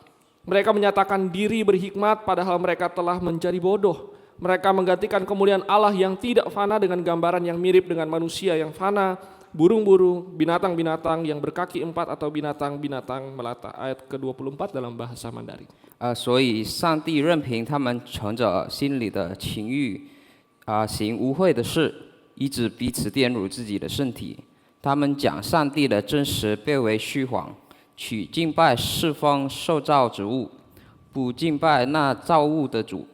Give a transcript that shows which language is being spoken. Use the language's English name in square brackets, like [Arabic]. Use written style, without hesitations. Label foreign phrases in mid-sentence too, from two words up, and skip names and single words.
[Indonesian] Mereka menyatakan diri berhikmat padahal mereka telah menjadi bodoh. Mereka menggantikan kemuliaan Allah yang tidak fana dengan gambaran yang mirip dengan manusia yang fana, burung-burung, binatang-binatang yang berkaki 4 atau binatang-binatang melata. Ayat ke-24 dalam bahasa Mandarin. [Chinese] 所以上帝任凭他们存着心里的情欲，行污秽的事，以致彼此玷辱自己的身体。他们将上帝的真实变为虚谎，去敬拜侍奉受造之物，不敬拜那造物的主。